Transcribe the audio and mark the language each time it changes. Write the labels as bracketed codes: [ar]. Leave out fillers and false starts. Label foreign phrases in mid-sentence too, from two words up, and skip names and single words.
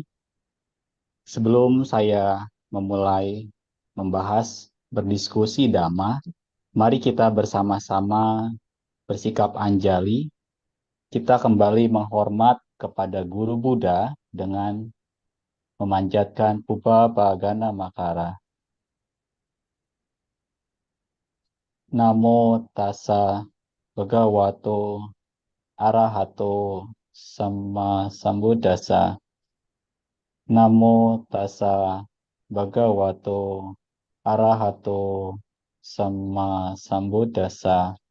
[id] Sebelum saya memulai membahas berdiskusi Dhamma, mari kita bersama-sama bersikap anjali. Kita kembali menghormat kepada Guru Buddha dengan memanjatkan Pupa Bagana Makara. [pi] Namo tassa bhagavato arahato sama sambuddhassa. Namo tassa bhagavato arahato sama sambuddhassa.